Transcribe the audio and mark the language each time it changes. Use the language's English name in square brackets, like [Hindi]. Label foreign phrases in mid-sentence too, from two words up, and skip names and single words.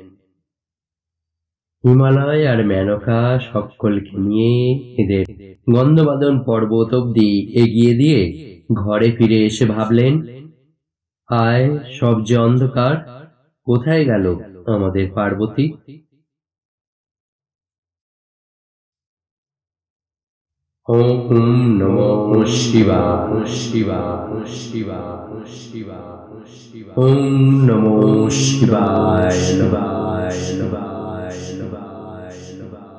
[Bangla] হিমালয় আর মেনকা সকলকে নিয়ে এদের গন্ধবাদন পর্বত অব্দি এগিয়ে দিয়ে ঘরে ফিরে এসে ভাবলেন, আয় সব যে অন্ধকার, কোথায় গেল আমাদের পার্বতী। [Sanskrit] ওম নমো শিবায় শিবায় শিবায় শিবায় শিবায়। ওম নমো শিবায় শিবায় শিবায় শিবায়।